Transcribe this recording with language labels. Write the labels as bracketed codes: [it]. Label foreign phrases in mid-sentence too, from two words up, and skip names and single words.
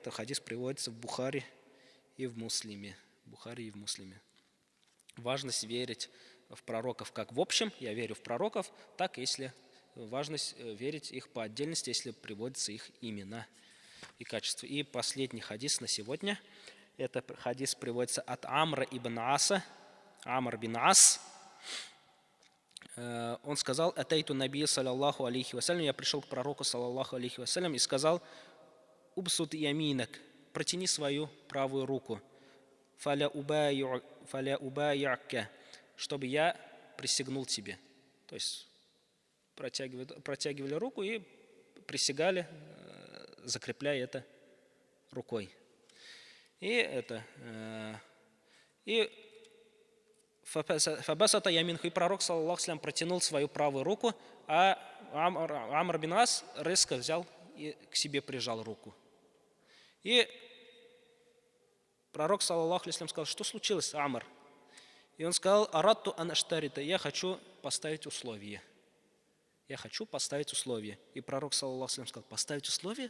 [ru] Это хадис приводится в Бухари и в Муслиме. Важность верить в пророков как в общем, я верю в пророков, так если важность верить их по отдельности, если приводятся их имена и качества. И последний хадис на сегодня. Это хадис приводится от Амра ибн Аса. Амр бин Ас. Он сказал: [ar] «أتيت النبي صلى الله عليه وسلم», [ru] я пришел к пророку, [ar] صلى الله عليه وسلم, [ru] и сказал: [ar] «ابسط يمينك», [ru] протяни свою правую руку, [ar] فلأبايعك, [ru] чтобы я присягнул тебе. То есть протягивали руку и присягали, закрепляя это рукой. И [ar] فبسط يمينه, [ru] и пророк, [ar] صلى الله عليه وسلم, [ru] протянул свою правую руку, а Амр бин Ас резко взял и к себе прижал руку. И пророк, [ar] صلى الله عليه وسلم, [ru] сказал: что случилось, Амр? И он сказал: [ar] أردت أن أشترط, [ru] я хочу поставить условие. Я хочу поставить условие. И пророк, [ar] صلى الله عليه وسلم, [ru] сказал: поставить условие?